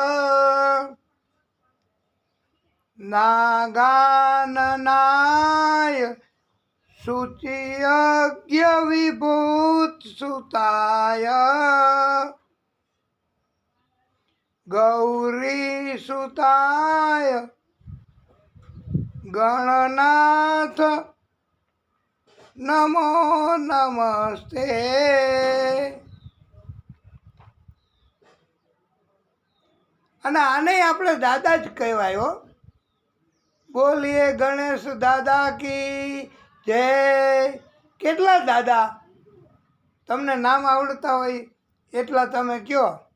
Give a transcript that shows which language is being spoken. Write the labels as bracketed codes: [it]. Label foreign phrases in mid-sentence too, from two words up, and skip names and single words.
[sa] नागाननाय शुचियज्ञ विभूतसुताय, गौरी सुताय गणनाथ नमो नमस्ते. [gu] અને આને આપણે દાદા જ કહેવાય. બોલીએ ગણેશ દાદા [hi] की जय. [gu] કેટલા દાદા તમને નામ આવડતા હોય એટલા તમે કયો.